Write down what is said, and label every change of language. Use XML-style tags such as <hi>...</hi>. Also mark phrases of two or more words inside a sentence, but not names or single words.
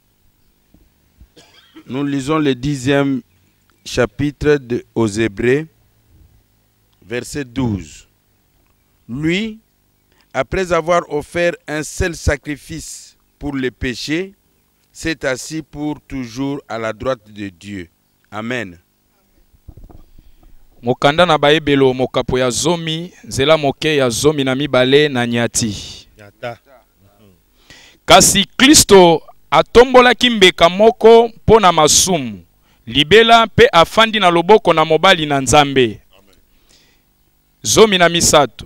<fr>Nous lisons le 10e chapitre aux Hébreux, verset 12. Lui, après avoir offert un seul sacrifice pour les péchés, s'est assis pour toujours à la droite de Dieu. Amen.</fr> <ln>Mokanda na baebelo mokapo ya zomi, nzela moke ya zomi na mibale na nyati. Kasi Kristo atombolaki mbeka moko pona masumu, libela pe afandi na loboko na mobali na Nzambe. Zomi na misato.</ln>